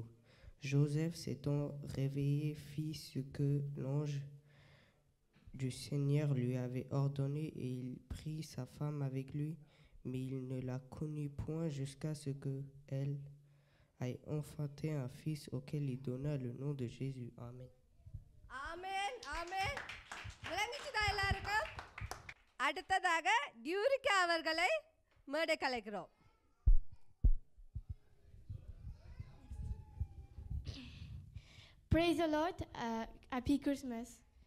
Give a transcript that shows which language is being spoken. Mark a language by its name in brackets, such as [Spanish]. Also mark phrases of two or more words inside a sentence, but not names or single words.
[French] Joseph s'étant réveillé fit ce que l'ange du Seigneur lui avait ordonné et il prit sa femme avec lui, mais il ne la connut point jusqu'à ce qu'elle ait enfanté un fils auquel il donna le nom de Jésus. Amen. [Tamil] ஆமென் ஆமென். விளங்கிச்சுதா எல்லாருக்கும்? அடுத்ததாக டியூரிகா அவர்களை மேடை கலைக்கிறோம். [English] Praise the Lord, Happy Christmas.